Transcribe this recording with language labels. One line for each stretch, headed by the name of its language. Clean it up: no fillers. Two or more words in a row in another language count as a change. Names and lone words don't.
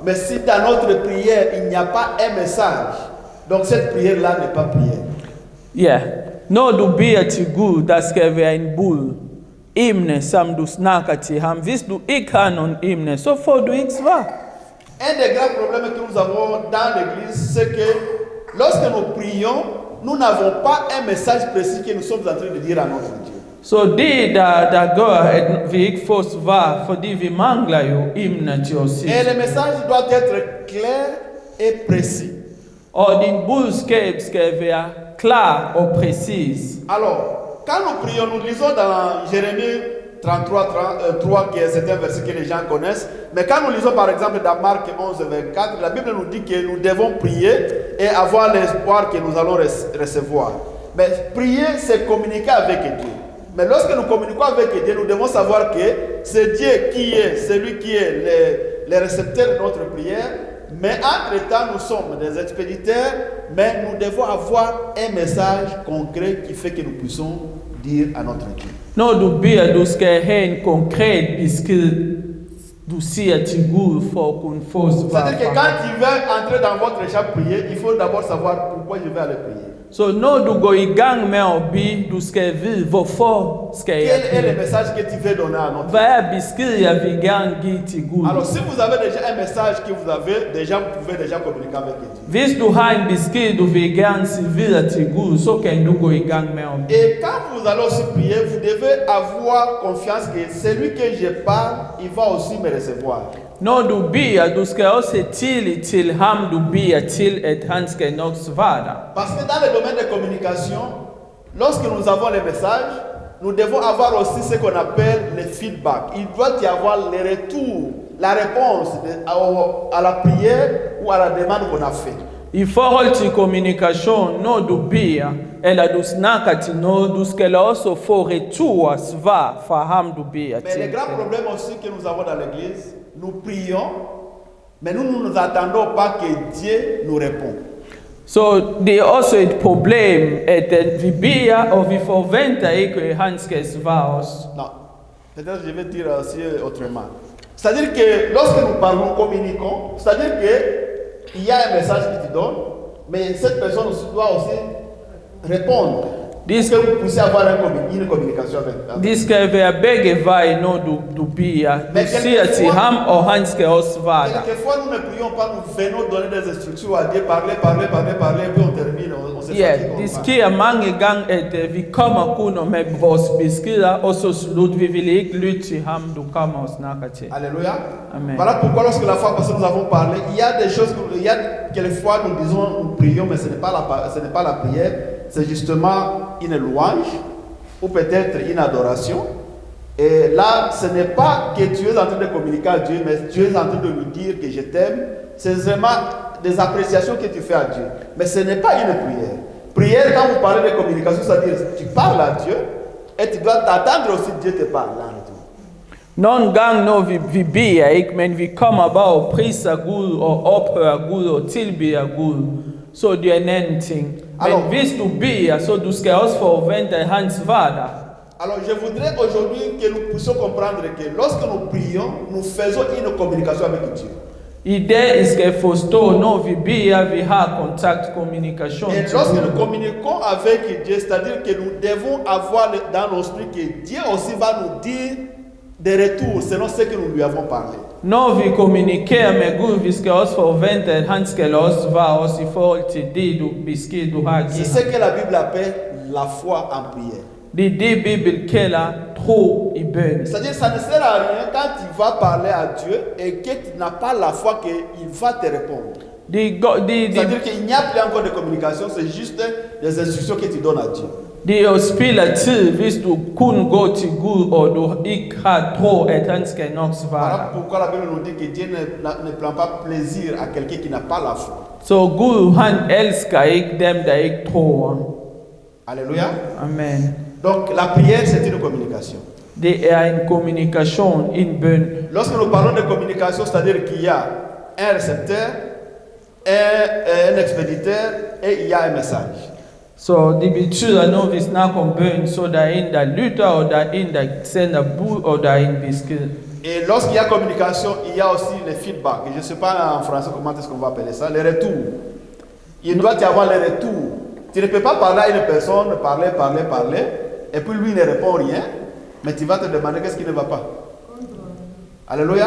French: Mais si dans notre prière il n'y a pas un message, donc cette prière-là n'est pas prière.
Swedish: Ja, när du ber till Gud, där ska vara en bud. Ämne som du snackar till ham. Visst du inte har någon ämne så får du inte svar.
French: Un des grands problèmes que nous avons dans l'église, c'est que lorsque nous prions, nous n'avons pas un message précis que nous sommes en train de dire à notre Dieu.
Swedish: Så det där gör att vi inte får svar för vi manglar ju ämne till oss.
French: Et le message doit être clair et précis.
Swedish: Och din budskap ska vara klar och precis.
French: Alors, quand nous prions, nous lisons dans Jérémie 3, qui est un verset que les gens connaissent. Mais quand nous lisons par exemple dans Marc 11, 24, la Bible nous dit que nous devons prier et avoir l'espoir que nous allons recevoir. Mais prier, c'est communiquer avec Dieu. Mais lorsque nous communiquons avec Dieu, nous devons savoir que c'est Dieu qui est celui qui est le récepteur de notre prière. Mais entre-temps, nous sommes des expéditeurs, mais nous devons avoir un message concret qui fait que nous puissions dire à notre Dieu.
Swedish: När du ber, du ska ha en konkret besked du säger till Gud för att kunna få svar.
French: C'est-à-dire que quand tu veux entrer dans votre chambre prier, il faut d'abord savoir pourquoi je vais aller prier.
Swedish: Så när du går igång med att be, du ska veta varför ska jag
French: Quel est le
Swedish: be.
French: message que tu veux donner à notre Dieu?
Swedish: Vad är beskedet jag vill gärna ge till Gud?
French: Alors si vous avez déjà un message que vous avez, déjà vous pouvez déjà communiquer avec Dieu.
Swedish: Visst du har en besked du vill gärna se vidare till Gud, så kan du gå igång med att be.
French: Et quand vous allez aussi prier, vous devez avoir confiance que celui que je parle, il va aussi me recevoir.
Swedish: När du ber, du ska också till ham du ber till att han ska nog svara.
French: Parce que dans le domaine de communication, lorsque nous avons les messages, nous devons avoir aussi ce qu'on appelle le feedback. Il doit y avoir le retour, la réponse à la prière ou à la demande qu'on a faite.
Danish: I forhold
Swedish: till kommunikation, när du ber eller du snackar till någon, du ska också få retur, svar för ham du ber
French: Mais le
Swedish: till.
French: grand problème aussi que nous avons dans l'église, nous prions, mais nous ne nous attendons pas que Dieu nous réponde.
Swedish: Så det är också ett problem att vi ber och vi förväntar inte att han ska svara oss.
French: Non, peut-être je vais dire aussi autrement. C'est-à-dire que lorsque nous parlons, communiquons, c'est-à-dire qu'il y a un message qui te donne, mais cette personne doit aussi répondre. Est-ce que vous puissiez avoir une communication avec
Swedish: Det ska vara bägge vägar när du ber. Du säger till ham och han ska också svara.
French: Quelquefois, nous ne prions pas, nous venons donner des instructions à Dieu, parler, et puis on termine, on se
Swedish: Ja,
French: fatigue.
Swedish: det sker många gånger att vi kommer kunna med våra beskeder och så slut vi vill inte lyssna till ham du kommer och snackar till.
French: Alléluia. Amen. Voilà pourquoi lorsque la fois passée nous avons parlé, il y a des choses, il y a quelquefois nous disons, nous prions, mais ce n'est pas la prière, c'est justement une louange ou peut-être une adoration. Et là, ce n'est pas que tu es en train de communiquer à Dieu, mais tu es en train de lui dire que je t'aime. C'est vraiment des appréciations que tu fais à Dieu. Mais ce n'est pas une prière. Prière, quand vous parlez de communication, c'est-à-dire tu parles à Dieu et tu dois t'attendre aussi que Dieu te parle en retour.
Swedish: Någon gång när vi ber, inte, men vi kommer bara och prisar Gud och upphöra Gud och tillber Gud. Så det är någonting. Men visst du ber, så du ska också förvänta hans vardag.
French: Alors je voudrais aujourd'hui que nous puissions comprendre que lorsque nous prions, nous faisons une communication avec Dieu.
Danish: Idee skal forstå, når vi beder, vi har kontakt, kommunikation
French: Et
Danish: til
French: lorsque
Danish: Gud.
French: nous communiquons avec Dieu, c'est-à-dire que nous devons avoir dans nos esprits que Dieu aussi va nous dire des retours selon ce que nous lui avons parlé.
Danish: Når vi kommunikerer med Gud, vi skal også forvente, at han skal også svare os i forhold til det besked, du har
French: C'est
Danish: givet.
French: ce que la Bible appelle la foi en prière.
Danish: Det er det, Bibelen kalder tro i bøn.
French: C'est-à-dire ça ne sert à rien quand tu vas parler à Dieu et que tu n'as pas la foi qu'il va te répondre. C'est-à-dire qu'il n'y a plus encore de communication, c'est juste des instructions que tu donnes à Dieu.
Danish: Det er jo spild af tid, hvis du kun går til Gud, og du ikke har tro, at han skal nok svare.
French: Voilà pourquoi la Bible nous dit que Dieu ne prend pas plaisir à quelqu'un qui n'a pas la foi.
Danish: Så Gud, han elsker ikke dem, der ikke tror.
French: Alléluia. Amen. Donc la prière, c'est une communication.
Danish: Det er en kommunikation, en bøn.
French: Lorsque nous parlons de communication, c'est-à-dire qu'il y a un récepteur, un expéditeur et il y a un message.
Danish: Så det betyder, når vi snakker om bøn, så der er en, der lytter, og der er en, der sender bud, og der er en besked.
French: Et lorsqu'il y a communication, il y a aussi le feedback. Je ne sais pas en français comment est-ce qu'on va appeler ça, le retour. Il doit y avoir le retour. Tu ne peux pas parler à une personne, parler, et puis lui ne répond rien, mais tu vas te demander qu'est-ce qui ne va pas. Alléluia.